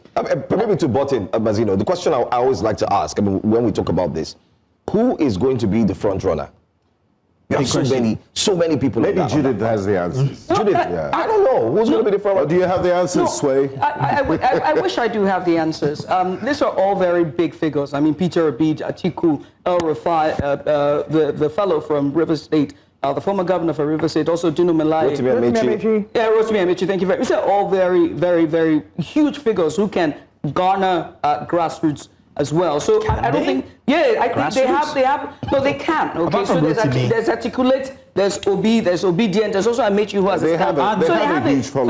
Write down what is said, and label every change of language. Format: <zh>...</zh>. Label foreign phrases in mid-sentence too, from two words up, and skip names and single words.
<en>Maybe to butt in, Mazino, the question I always like to ask, when we talk about this, who is going to be the front runner? You have so many people. Maybe Judith has the answers. Judith, I don't know. Who's going to be the front runner? Do you have the answers, Sway? I wish I do have the answers. These are all very big figures. I mean, Peter Abid, Atiku, El-Rufai, the fellow from River State, the former governor for Rivers State, also Dino Melai. Rotimi Amechi. Yeah, Rotimi Amechi, thank you very much. These are all very, very, very huge figures who can garner grassroots as well. So I don't think, I think they have, no, they can. Okay, so there's articulate, there's obedient, there's also Amechi who has they have a huge following.</en>